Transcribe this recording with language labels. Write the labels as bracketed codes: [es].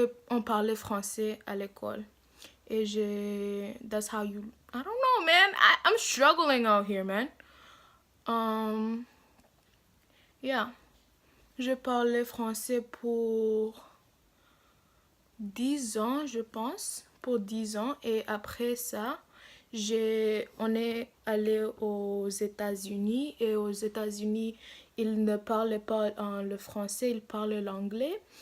[fr] On parlait français à l'école. [en] Et that's how you, I don't know, man. I'm struggling out here, man. Um, yeah. [fr] Je parlais français pour 10 ans, je pense. Pour 10 ans. Et après ça, on est allé aux États-Unis. Et aux États-Unis, ils ne parlaient pas le français, ils parlaient l'anglais.